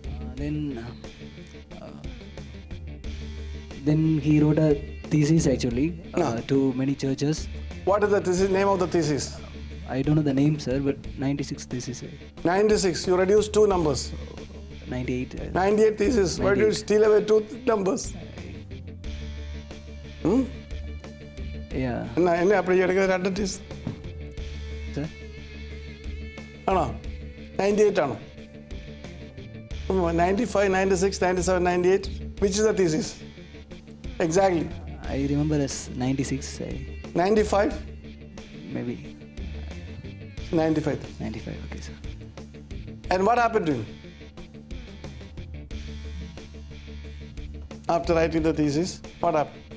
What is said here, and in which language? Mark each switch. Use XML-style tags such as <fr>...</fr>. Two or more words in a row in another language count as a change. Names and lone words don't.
<en>Then he wrote a thesis actually to many churches. What is the thesis, name of the thesis? I don't know the name, sir, but 96 thesis. 96. You reduced 2 numbers. 98. 98 thesis. Why do you steal away 2 numbers? Yeah.</en> <ta>என்ன அப்படி எடுக்கிற 2 thesis?</ta> <en>Sir?</en> <ml>ആണോ 98 ആണോ 95, 96, 97, 98.</ml> <en>Which is the thesis? Exactly. I remember as 96. 95? Maybe. 95. 95, okay, sir. And what happened to him? After writing the thesis, what happened?</en>